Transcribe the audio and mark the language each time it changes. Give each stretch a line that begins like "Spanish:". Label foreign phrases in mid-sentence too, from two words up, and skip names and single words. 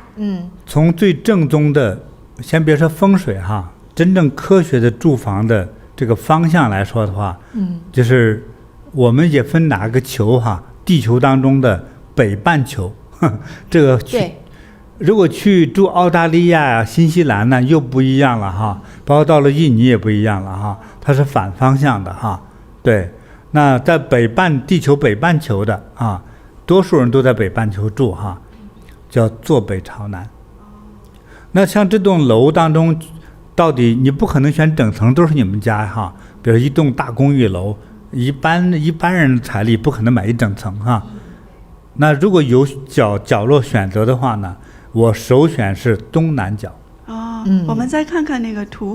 Chinese: 從最正宗的，先別說風水哈，真正科學的住房的這個方向來說的話，就是我們也分哪個球哈，地球當中的北半球，這個如果去住澳大利亞呀、新西蘭呢，又不一樣了哈，包括到了印尼也不一樣了哈，它是反方向的哈。对，那在地球北半球的啊，多數人都在北半球住哈，叫坐北朝南。那像這棟樓當中，到底你不可能選整層都是你們家哈，比如一棟大公寓樓，一般人的財力不可能買一整層哈。那如果有角落選擇的話呢，我首選是東南角。我們再看看那個圖。